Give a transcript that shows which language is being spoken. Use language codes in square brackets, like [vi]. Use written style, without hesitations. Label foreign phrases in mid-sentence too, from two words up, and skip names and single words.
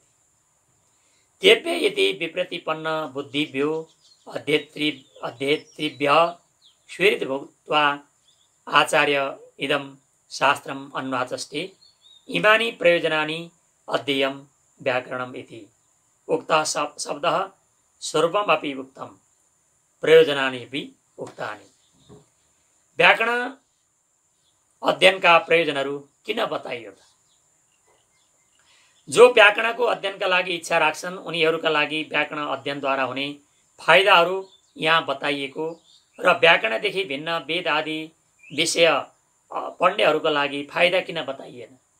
[sa] तेभ्य इति विप्रतिपन्न बुद्धिभ्यो अध्येतृभ्यः स्वीकृत भूत्वा आचार्य इदं शास्त्रम् अन्वाचष्टे। इमानि प्रयोजनानि अध्येयं व्याकरणम् इति। उक्तः शब्दः सर्वमपि उक्तं, प्रयोजनानि अपि उक्तानि। [ne] व्याकरण अध्ययनका प्रयोजनहरू किन बताइयो? जो व्याकरणको अध्ययनका लागि इच्छा राख्छन् उनीहरूका लागि व्याकरण अध्ययनद्वारा हुने फाइदाहरू यहाँ बताइएको र व्याकरणदेखि भिन्न वेद आदि विषय पढ्नेहरूका लागि फाइदा किन बताइएन?